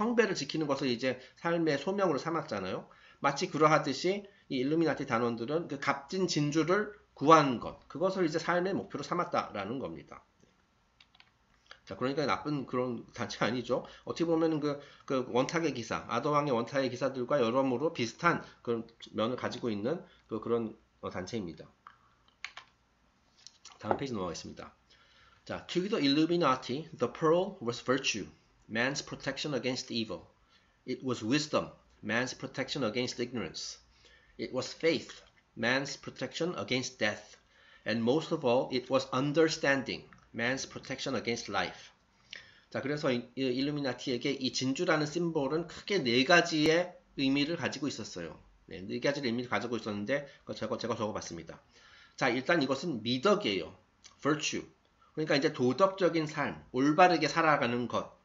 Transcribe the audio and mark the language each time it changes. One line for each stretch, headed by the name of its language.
Korean: 성배를 지키는 것을 이제 삶의 소명으로 삼았잖아요. 마치 그러하듯이 이 일루미나티 단원들은 그 값진 진주를 구하는 것, 그것을 이제 삶의 목표로 삼았다라는 겁니다. 자, 그러니까 나쁜 그런 단체 아니죠. 어떻게 보면 그 원탁의 기사, 아더왕의 원탁의 기사들과 여러모로 비슷한 그런 면을 가지고 있는 그런 단체입니다. 다음 페이지 넘어가겠습니다.
English: 자, to the Illuminati, the pearl was virtue, man's protection against evil. It was wisdom, man's protection against ignorance. It was faith, man's protection against death. And most of all, it was understanding, man's protection against life.
Korean: 자, 그래서 일루미나티에게 이 진주라는 심볼은 크게 네 가지의 의미를 가지고 있었어요. 네 가지의 의미를 가지고 있었는데 제가 적어봤습니다. 자, 일단 이것은 미덕이에요.
English: virtue.
Korean: 그러니까 이제 도덕적인 삶, 올바르게 살아가는 것.